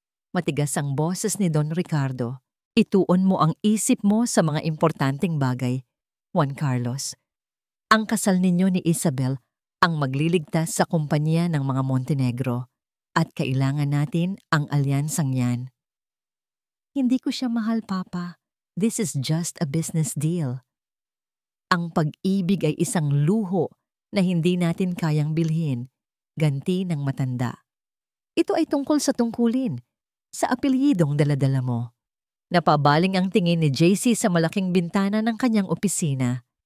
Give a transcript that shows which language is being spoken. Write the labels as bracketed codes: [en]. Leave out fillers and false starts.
[tl] Matigas ang boses ni Don Ricardo. Ituon mo ang isip mo sa mga importanteng bagay, Juan Carlos. Ang kasal ninyo ni Isabel ang magliligtas sa kumpanya ng mga Montenegro at kailangan natin ang alyansang yan. Hindi ko siya mahal, Papa. [en] This is just a business deal. [tl] Ang pag-ibig ay isang luho na hindi natin kayang bilhin, ganti ng matanda. Ito ay tungkol sa tungkulin, sa apelyidong daladala mo. Napabaling ang tingin ni JC sa malaking bintana ng kanyang opisina.